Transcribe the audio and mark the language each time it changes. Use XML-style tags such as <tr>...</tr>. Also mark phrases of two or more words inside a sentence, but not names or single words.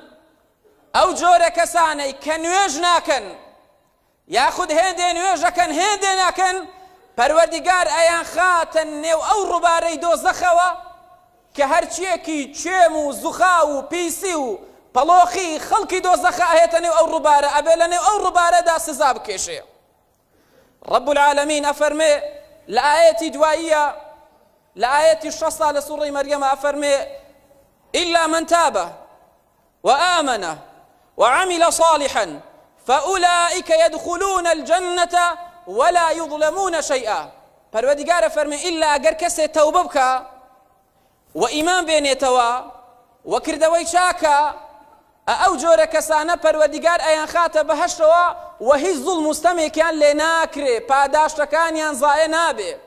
<ckb>ئەو جۆرە کەسانەی کە نوێژ ناکەن، یاخود هێندێ نوێژەکەن هێندێ ناکەن، پەروەردیگار ئەیان خاتە نێو ئەو ڕووبارەی دۆزەخەوە کە هەرچیەکی چێم و زوخا و پیسی و پەڵۆخی خەڵکی دۆزەخە ئەهێتە نێو ئەو ڕووبارە، ئەبێ لە نێو ئەو ڕووبارەدا سزا بکێشێ.</ckb> <ar>رب العالمین</ar> <ckb>ئەفەرمێ لە ئایەتی دواییە، لە ئایەتی 6 لە سوورەی مەریەمە ئەفەرمێ</ckb> <ar>إلا من تاب وآمن وعمل صالحا فأولئك يدخلون الجنة ولا يظلمون شيئا.</ar> <ckb>پەروەردیگارە فەرمێ ئیلا ئەگەر کەسێ تەوبە بکە و ئیمان بێنێتەوە و کردەوەی چاکە، ئەو جۆرە کەسانە پەروەردیگار ئەیان خاتە بەهەشتەوە و هیچ زوڵم و ستەمێکیان لێ ناکرێ، پاداشتەکانیان زایە نابێ.</ckb>